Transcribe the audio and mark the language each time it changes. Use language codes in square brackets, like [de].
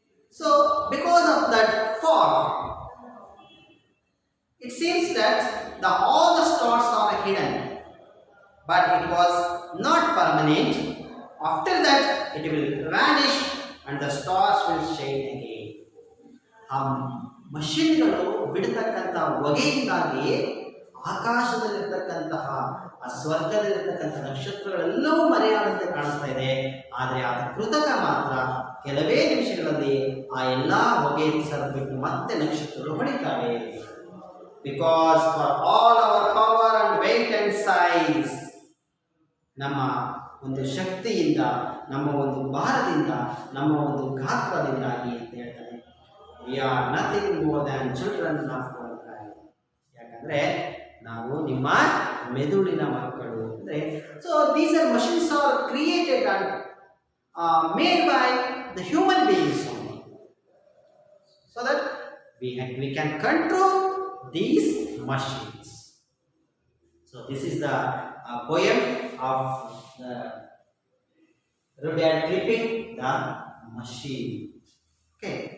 [en] So because of that fog, it seems that all the stars are hidden, but it was not permanent. After that it will vanish and the stars will shine again. [kn] ಮಷೀನ್ಗಳು ಬಿಡತಕ್ಕಂಥ ಹೊಗೆಯಿಂದಾಗಿ ಆಕಾಶದಲ್ಲಿರ್ತಕ್ಕಂತಹ ಆ ಸ್ವರ್ಗದಲ್ಲಿರ್ತಕ್ಕಂಥ ನಕ್ಷತ್ರಗಳೆಲ್ಲವೂ ಮರೆಯಾದಂತೆ ಕಾಣಿಸ್ತಾ ಇದೆ. ಆದರೆ ಆ ಕೃತಕ ಮಾತ್ರ ಕೆಲವೇ ನಿಮಿಷಗಳಲ್ಲಿ ಆ ಎಲ್ಲ ಹೊಗೆ ಸರಿಬಿಟ್ಟು ಮತ್ತೆ ನಕ್ಷತ್ರಗಳು ಹೊಡಿತಾವೆ. [en] because for all our power and weight and size, [kn] ನಮ್ಮ ಒಂದು ಶಕ್ತಿಯಿಂದ, ನಮ್ಮ ಒಂದು ಭಾರದಿಂದ, ನಮ್ಮ ಒಂದು ಗಾತ್ರದಿಂದಾಗಿ ಅಂತ ಹೇಳ್ತಾರೆ. [en] We are nothing more than children of our time. [kn] ಯಾಕಂದ್ರೆ ನಾವು ನಿಮ್ಮ ಮೆದುಳಿನ ಮಕ್ಕಳು ಅಂದ್ರೆ. [en] So these are machines are created and made by the human beings only, so that we can control these machines. So this is the poem of the Rudyard Kipling, the machine. Okay.